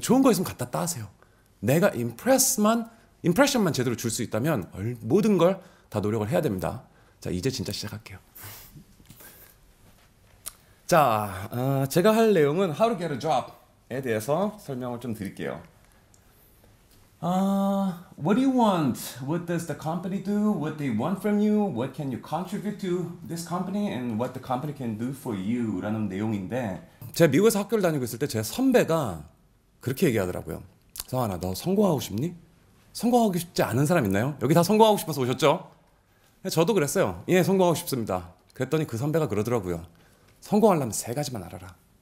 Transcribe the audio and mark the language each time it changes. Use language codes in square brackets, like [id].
[ko] 좋은 거 있으면 갖다 따세요. 내가 임프레션만 제대로 줄 수 있다면 모든 걸 다 노력을 해야 됩니다. 자, 이제 진짜 시작할게요. 자, 제가 할 내용은 [en] How to get a job [ko] 에 대해서 설명을 좀 드릴게요. [en] What do you want? What does the company do? What they want from you? What can you contribute to this company? And what the company can do for you? [ko] 라는 내용인데 제가 미국에서 학교를 다니고 있을 때 제 선배가 그렇게 얘기하더라고요. 성환아, 너 성공하고 싶니? 성공하고 싶지 않은 사람 있나요? 여기 다 성공하고 싶어서 오셨죠? 저도 그랬어요. 예, 성공하고 싶습니다. 그랬더니 그 선배가 그러더라고요. 성공하려면 3가지만 알아라.